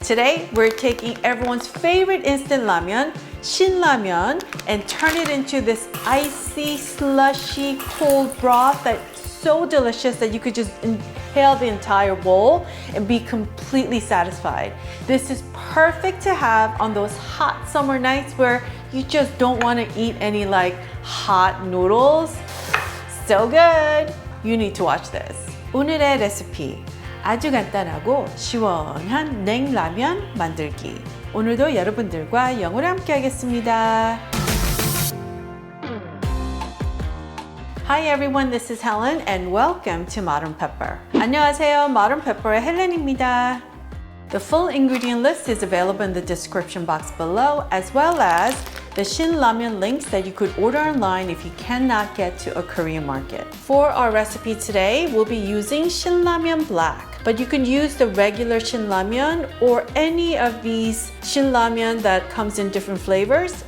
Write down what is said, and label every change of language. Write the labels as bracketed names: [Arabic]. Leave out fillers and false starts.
[English] Today, we're taking everyone's favorite instant ramen, Shin Ramen, and turn it into this icy, slushy, cold broth that's so delicious that you could just inhale the entire bowl and be completely satisfied. This is perfect to have on those hot summer nights where you just don't want to eat any hot noodles. So good! You need to watch this. [Korean] 오늘의 레시피. 아주 간단하고 시원한 냉라면 만들기. 오늘도 여러분들과 영어로 함께 하겠습니다. [English] Hi everyone, this is Helen and welcome to Modern Pepper. [Korean] 안녕하세요, Modern Pepper의 헬렌입니다. [English] The full ingredient list is available in the description box below, as well as the Shin Ramen links that you could order online if you cannot get to a Korean market. For our recipe today, we'll be using Shin Ramen Black, but you can use the regular Shin Ramen or any of these Shin Ramen that comes in different flavors.